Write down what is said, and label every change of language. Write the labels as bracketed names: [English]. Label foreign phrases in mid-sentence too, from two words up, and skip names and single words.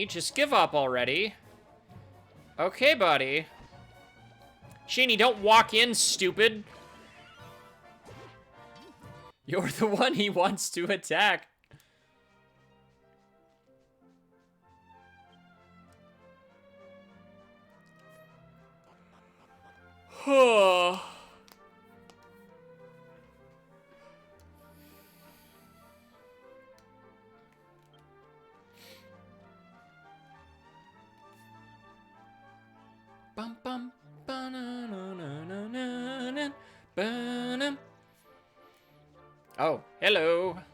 [English] Just give up already. Okay, buddy. Sheeny, don't walk in, stupid. You're the one he wants to attack. Oh. Bum bum ba-na-na-na-na-na-na, ba-num. Oh, hello.